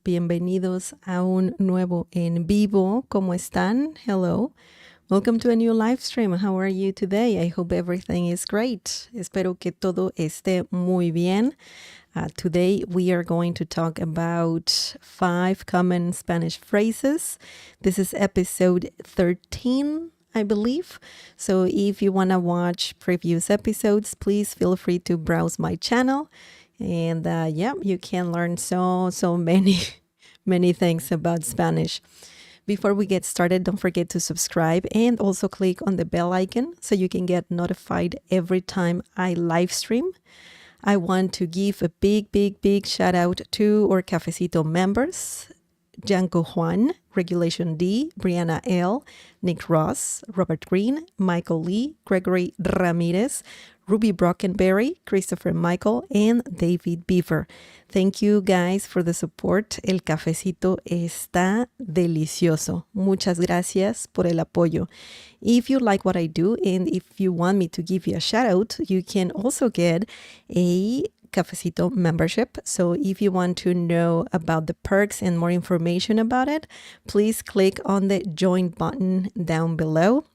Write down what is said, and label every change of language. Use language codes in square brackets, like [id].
[es] Bienvenidos a un nuevo en vivo. ¿Cómo están? [en] Hello. Welcome to a new live stream. How are you today? I hope everything is great. [es] Espero que todo esté muy bien. [en] Today we are going to talk about 5 common Spanish phrases. This is episode 13, I believe. So if you want to watch previous episodes, please feel free to browse my channel. And you can learn so many, many things about Spanish. Before we get started, don't forget to subscribe and also click on the bell icon so you can get notified every time I live stream. I want to give a big shout out to our Cafecito members. Janko Juan, Regulation D, Brianna L, Nick Ross, Robert Green, Michael Lee, Gregory Ramirez, Ruby Brockenberry, Christopher Michael, and David Beaver. Thank you guys for the support. [es] El cafecito está delicioso. Muchas gracias por el apoyo. [en] If you like what I do and if you want me to give you a shout out, you can also get a Cafecito membership. So if you want to know about the perks and more information about it, please click on the join button down below.